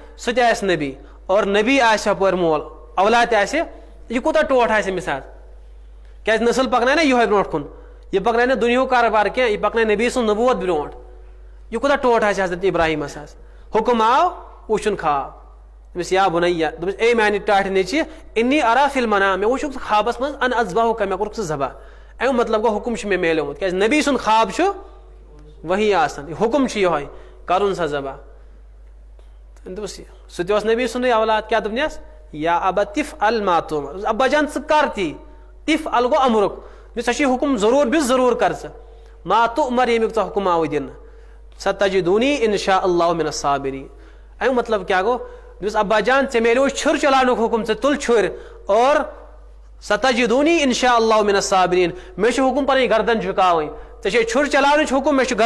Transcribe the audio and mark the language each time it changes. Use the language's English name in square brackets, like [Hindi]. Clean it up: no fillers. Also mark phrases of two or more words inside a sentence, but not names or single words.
[Kashmiri] سُہ تہِ آسہِ نبی اور نبی آسہِ ہُپٲرۍ مول اولاد تہِ آسہِ یہِ کوٗتاہ ٹوٹھ آسہِ أمِس حظ کیازِ نسل پکناے نا یِہوے برونٛٹھ کُن یہِ پکناے نہٕ دُنیہُک کاربار کینٛہہ یہِ پکناے نبی سُنٛد نبوت برونٛٹھ یہِ کوٗتاہ ٹوٹھ آسہِ حضرت ابراہیٖمس حظ حُکم آو وٕچھُن خواب دوٚپُس [Arabic] یا بُنَیَّ [Kashmiri] دوٚپُس اے میانہِ ٹاٹھہِ نیٚچی [Arabic] اِنِّی اَرَىٰ فِی الْمَنَامِ [Kashmiri] مےٚ وٕچھُکھ ژٕ خوابس منٛز [Arabic] ان اذبحُکَ [Kashmiri] مےٚ کوٚرُکھ ژٕ ذبح امیُک مطلب گوٚو حُکم چھُ مےٚ میلیومُت کیازِ نبی سُنٛد خواب چھُ وحی آسان یہِ حُکم چھُ یِہوے کرُن سا ذبح دوٚپُس سُہ تہِ اوس نبی سُنٛدُے اولاد کیاہ دوٚپنس [Arabic] یا ابا تِف ال ما تُمر [Kashmiri] ابا جان ژٕ کر تی [Arabic] تِف ال [Kashmiri] گوٚو امرُک ژےٚ چھُے حُکم ضروٗر بِس ضروٗر کر ژٕ [Arabic] ما تُمر [Kashmiri] ییٚمیُک ژےٚ حُکم آوُے دِنہٕ [Arabic] ستجدونی انشاء اللہ من الصابرین [Kashmiri] امیُک مطلب کیاہ گوٚو دوٚپُس ابا جان ژےٚ میلیو چھُر چلاونُک حُکم ژٕ تُل چھُرۍ اور [Arabic] ستجدونی انشاء اللہ من الصابرین [Kashmiri] مےٚ چھُ حُکم پنٕنۍ گردن جُکاوٕنۍ ژےٚ چھے چھُر چلاونٕچ حُکم مےٚ چھُ